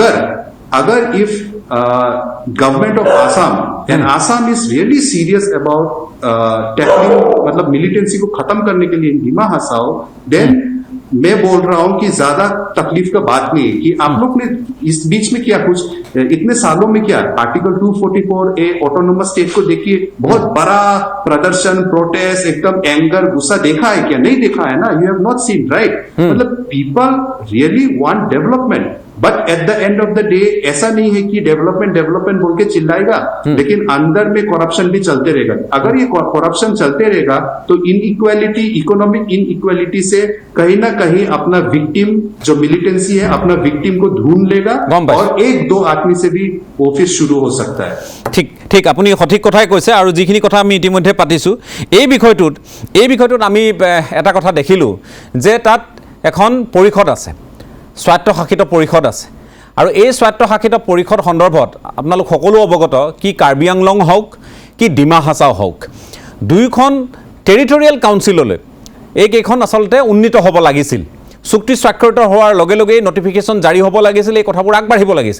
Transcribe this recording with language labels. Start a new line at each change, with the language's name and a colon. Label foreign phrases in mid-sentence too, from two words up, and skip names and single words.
Hindi: अगर
English: if government of Assam and Assam is really serious about tackling
Hindi: मतलब मिलिटेंसी को खत्म करने के लिए इन डिमा हसाओ, देन मैं बोल रहा हूं कि ज्यादा तकलीफ का बात नहीं है कि आप लोग ने इस बीच में किया कुछ इतने सालों में किया,
English: Article 244A autonomous state
Hindi: को देखिए, बहुत बड़ा प्रदर्शन, प्रोटेस्ट, एकदम एंगर, गुस्सा देखा है क्या? नहीं देखा है ना,
English: you have not seen, right?
Hindi: मतलब
English: people really want development, but at the end of the day
Hindi: ऐसा नहीं है कि डेवलपमेंट बोल के चिल्लाएगा, लेकिन अंदर में करप्शन भी चलते रहेगा। अगर ये करप्शन चलते रहेगा तो इनइक्वालिटी,
English: economic inequality
Hindi: से कहीं ना कहीं अपना विक्टिम जो मिलिटेंसी है अपना विक्टिम को ढूंढ लेगा और एक दो आदमी से भी वो फिर शुरू हो सकता है।
Assamese: ঠিক ঠিক আপুনি সঠিক কথাই কৈছে আৰু যিখিনি কথা আমি ইতিমধ্যে পাতিছোঁ এই বিষয়টোত আমি এটা কথা দেখিলোঁ যে তাত এখন পৰিষদ আছে, স্বায়ত্তশাসিত পৰিষদ আছে, আৰু এই স্বায়ত্তশাসিত পৰিষদ সন্দৰ্ভত আপোনালোক সকলো অৱগত কি কাৰ্বি আংলং হওক কি ডিমা হাছাও হওক, দুয়োখন
English: territorial council
Assamese: এইকেইখন আচলতে উন্নীত হ'ব লাগিছিল, চুক্তি স্বাক্ষৰিত হোৱাৰ লগে লগেই নটিফিকেশ্যন জাৰি হ'ব লাগিছিল, এই কথাবোৰ আগবাঢ়িব লাগিছিল।